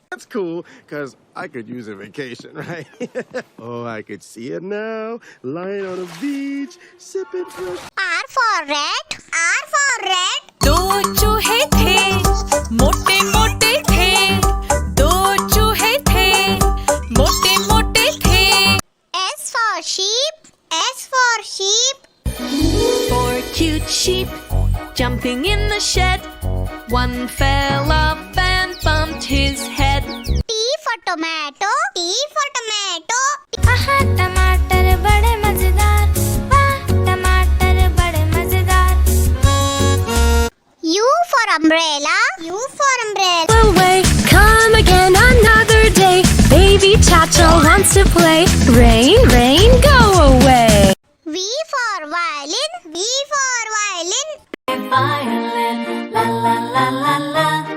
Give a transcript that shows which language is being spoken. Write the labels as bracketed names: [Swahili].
[English] That's cool, because I could use a vacation, right? Oh, I could see it now, lying on a beach, sipping fresh. R for rat, R for rat. [Hindi] दो चूहे थे मोटे मोटे थे, दो चूहे थे मोटे मोटे थे। [English] S for sheep, S for sheep. Four cute sheep jumping in the shed. One fell off and bumped his head. T for tomato, T for tomato. [Hindi] आहा टमाटर बड़े मजेदार, वाह टमाटर बड़े मजेदार। [English] U for umbrella, U for umbrella. Away, come again another day. Baby Tatchel wants to play. Rain, rain, go away. V for violin, V for violin. Violin, la la la la la.